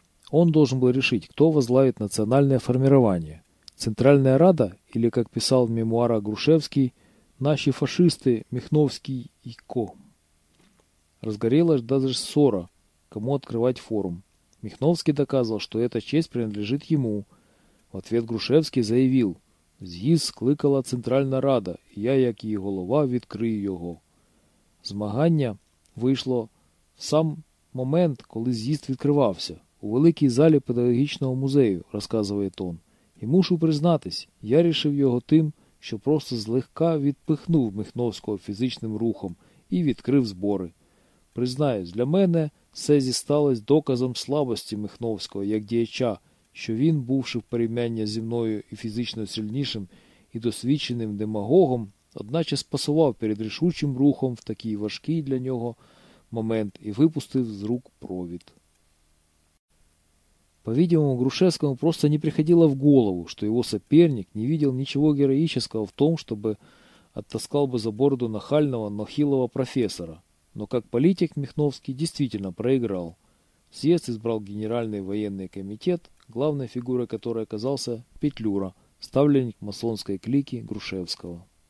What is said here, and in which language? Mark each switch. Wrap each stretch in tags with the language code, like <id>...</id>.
<ru>Он должен был решить, кто возглавит национальное формирование – Центральная Рада или, как писал в мемуарах Грушевский, «Наши фашисты Михновский и Ко». Разгорелась даже ссора, кому открывать форум. Михновский доказывал, что эта честь принадлежит ему. В ответ Грушевский заявил:</ru> <uk>«З'їзд скликала Центральна Рада, и я, як її голова, відкрию його». Змагання вийшло в сам момент, коли з'їзд відкривався, у великій залі педагогічного музею, розказує Тон. І мушу признатись, я рішив його тим, що просто злегка відпихнув Михновського фізичним рухом і відкрив збори. Признаюсь, для мене це зісталось доказом слабості Михновського як діяча, що він, бувши в порівняння зі мною і фізично сильнішим, і досвідченим демагогом, одначе спасував перед рішучим рухом в такий важкий для нього момент і випустив з рук провід.</uk> <ru>По-видимому, Грушевскому просто не приходило в голову, что его соперник не видел ничего героического в том, чтобы оттаскал бы за бороду нахального, но хилого профессора. Но как политик Михновский действительно проиграл. Съезд избрал Генеральный военный комитет, главной фигурой которой оказался Петлюра, ставленник масонской клики Грушевского.</ru>